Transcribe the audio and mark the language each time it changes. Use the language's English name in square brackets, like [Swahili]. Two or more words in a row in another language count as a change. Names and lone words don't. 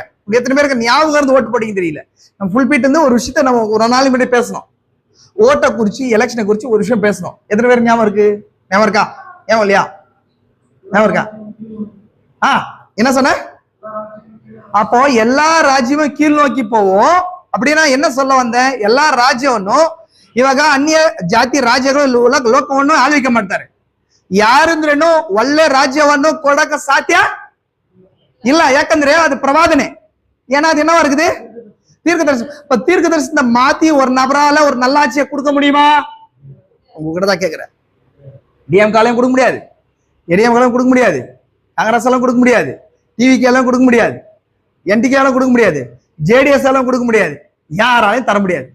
[Tamil] எத்தனை பேருக்கு ஞாபகம் இருந்து ஓட்டு போட்டீங்க தெரியல. நம்ம ஃபுல் பீட் வந்து ஒரு விஷயத்த நம்ம ஒரு நாள் முன்னாடி பேசணும். ஓட்டை குறிச்சு, எலெக்ஷனை குறிச்சு ஒரு விஷயம் பேசணும். எத்தனை பேருக்கு ஞாபகம் இருக்கு? ஞாபகம் இருக்கா? ஞாபகம் இல்லையா? ஞாபகம் இருக்கா? என்ன சொன்ன? அப்போ எல்லா ராஜ்யமும் கீழ் நோக்கி போவோம் அப்படின்னா என்ன சொல்ல வந்தேன்? [Kannada] எல்லா ರಾಜ್ಯವನ್ನು ಇವಾಗ ಅನ್ಯ ಜಾತಿ ರಾಜ್ಯಗಳು ಲೋಕವನ್ನು ಆಳ್ವಿಕೆ ಮಾಡ್ತಾರೆ. ಯಾರಂದ್ರೇನು ಒಳ್ಳೆ ರಾಜ್ಯವನ್ನು ಕೊಡಕ ಸಾಧ್ಯ ಇಲ್ಲ. ಯಾಕಂದ್ರೆ ಅದು ಪ್ರವಾದನೆ. [Tamil] ஏன்னா இருக்குது தீர்க்கதரிசனம். இப்ப தீர்க்கதரிசன மாத்தி ஒரு நபரால ஒரு நல்லாட்சியை கொடுக்க முடியுமா? உங்ககிட்ட தான் கேட்கிறேன். டிஎம்காலையும் கொடுக்க முடியாது, ஏடிஎம்காலையும் கொடுக்க முடியாது, காங்கிரஸ் எல்லாம் கொடுக்க முடியாது, டிவிகே எல்லாம் கொடுக்க முடியாது, என்டிகே எல்லாம் கொடுக்க முடியாது, ஜேடிஎஸ் எல்லாம் கொடுக்க முடியாது, யாராலையும் தர முடியாது.